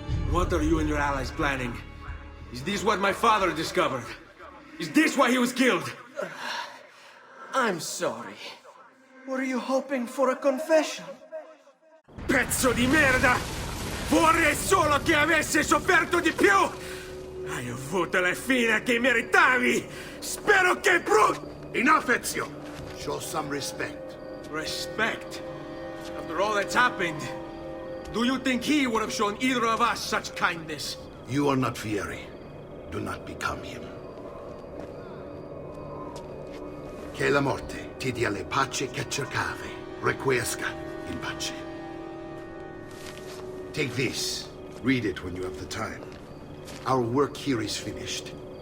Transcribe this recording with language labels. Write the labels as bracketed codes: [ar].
[en] What are you and your allies planning? Is this what my father discovered? Is this why he was killed? I'm sorry. Were you hoping for a confession? [it] Pezzo di merda! Vorrei solo che avesse sofferto di più! Hai avuto la fine che meritavi! Spero che [en] Enough, Ezio! Show some respect. Respect? After all that's happened, do you think he would have shown either of us such kindness? You are not Fieri. Do not become him. [it] Che la morte ti dia le pace che cercavi. [la] Requiesca in pace. [en] Take this. Read it when you have the time. Our work here is finished.